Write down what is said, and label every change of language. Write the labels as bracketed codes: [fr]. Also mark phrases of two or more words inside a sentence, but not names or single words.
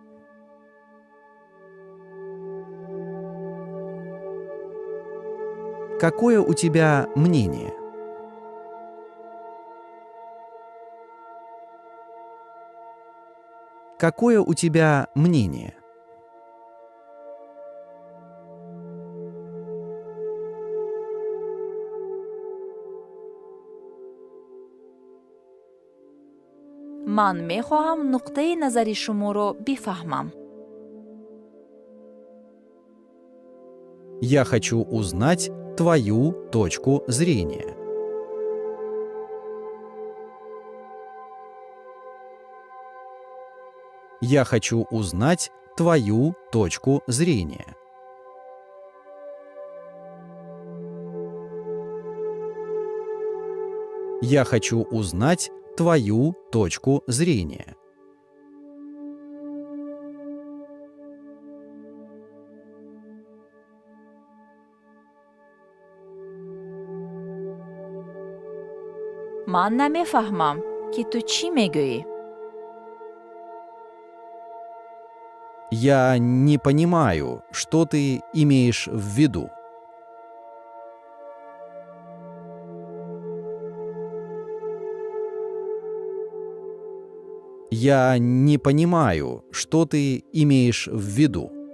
[ru] Какое у тебя мнение? Какое у тебя мнение? [tg] ман мехоҳам нуқтаи назари шуморо бифаҳмам. [ru] Я хочу узнать твою точку зрения. Я хочу узнать твою точку зрения. Я хочу узнать твою точку зрения. [tg] ман намефаҳмам, ки ту чӣ мегӯӣ. [ru] Я не понимаю, что ты имеешь в виду. Я не понимаю, что ты имеешь в виду.